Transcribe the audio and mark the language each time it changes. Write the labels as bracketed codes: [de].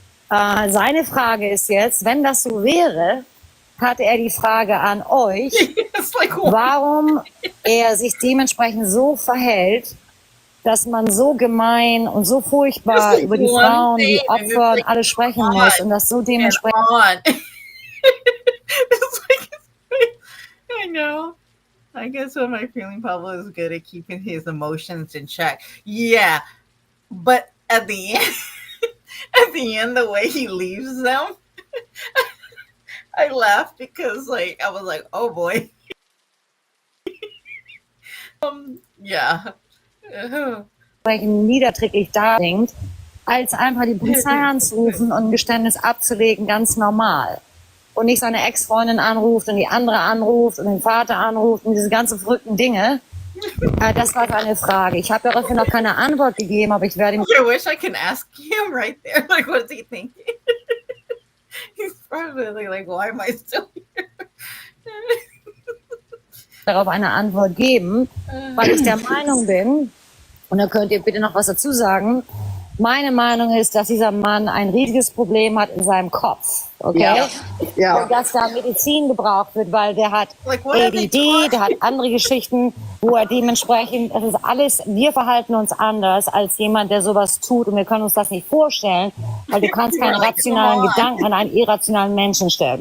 [de] Seine Frage ist jetzt, wenn das so wäre, hatte er die Frage an euch, warum er sich dementsprechend so verhält, dass man so gemein und so furchtbar über die Frauen, die Opfer und alles sprechen muss und das so dementsprechend... [en] I know. I guess what my feeling, Pablo, is good at keeping his emotions in check. Yeah, but at the end, the way he leaves them, I laughed because, like, I was like, oh boy. Yeah. [de] niederträglich daringt, als einfach die Polizei anzurufen und ein Geständnis abzulegen, ganz normal. Und nicht seine Ex-Freundin anruft und die andere anruft und den Vater anruft und diese ganzen verrückten Dinge. Das war seine Frage. Ich habe daraufhin noch keine Antwort gegeben, aber ich werde ihm... [en] I wish I can ask him right there. Like, what is he thinking? He's probably like, why am I still here? [de] darauf eine Antwort geben, weil ich der Meinung bin, und da könnt ihr bitte noch was dazu sagen, meine Meinung ist, dass dieser Mann ein riesiges Problem hat in seinem Kopf. Okay? Ja. Und dass da Medizin gebraucht wird, weil der hat ADD, der hat andere Geschichten, wo er dementsprechend, das ist alles, wir verhalten uns anders als jemand, der sowas tut und wir können uns das nicht vorstellen, weil du kannst keinen rationalen Gedanken an einen irrationalen Menschen stellen.